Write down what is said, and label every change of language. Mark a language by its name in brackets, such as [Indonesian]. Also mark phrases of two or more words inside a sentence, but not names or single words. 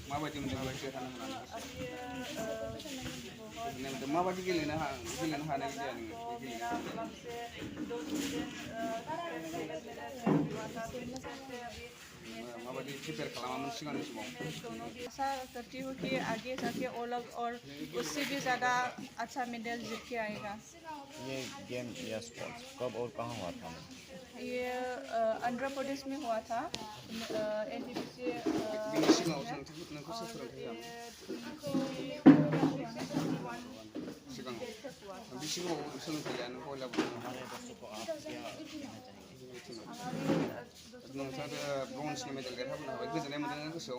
[Bodo] माबायदि मोनदों देरहानो हानानै? माबायदि गेलेनो हानाय जाया नोङो? माबायदि प्रिपेयर खालामामोन सिगांनि समाव? [Hindi] ऐसा करती हूँ कि आगे जाके और उससे भी ज़्यादा अच्छा मेडल जीत के आएगा। ये गेम या स्पोर्ट्स कब और कहाँ हुआ था? ये आंध्र प्रदेश में हुआ था। NTPC [Bodo] ब्रन्जनि मेडेल देरहाबोनो हाबाय, गोजोननाय मोनदों गोसोआव।